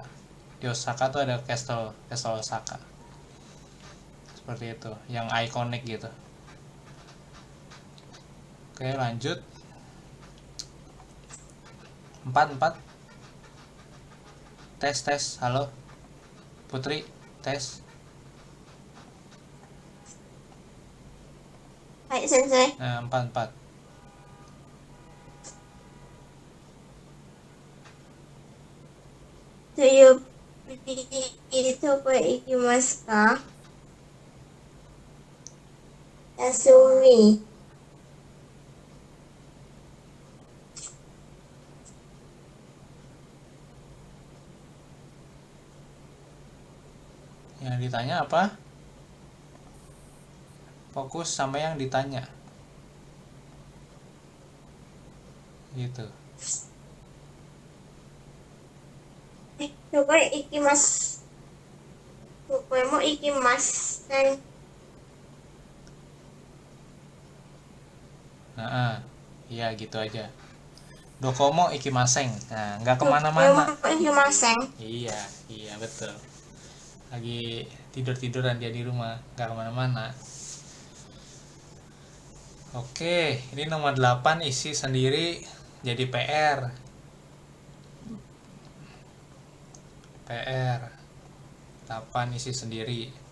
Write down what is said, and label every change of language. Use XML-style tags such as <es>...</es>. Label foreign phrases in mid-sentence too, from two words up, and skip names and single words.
<id>Di Osaka tuh ada Castle Osaka. Seperti itu, yang ikonik gitu. Oke, lanjut. 4. Tes. Halo. Putri, tes.</id> <ja>はい、先生。</ja> <id>Nah, 4.</id> <ja>というどこへ行きますか？休み。</ja> <id>Yang ditanya apa? Fokus sama yang ditanya. Gitu.</id> <ja>どこへ行きます。どこへも行きません。</ja> <id>Nah, iya gitu aja.</id> <ja>どこも行きません.</ja> <id>Nah, nggak</id> <ja>どこへも</ja> <id>kemana-mana.</id> <ja>行きません。</ja> <id>Iya betul. Lagi tiduran dia di rumah, nggak kemana-mana. Oke, ini nomor 8 isi sendiri jadi PR. PR 8 isi sendiri.</id>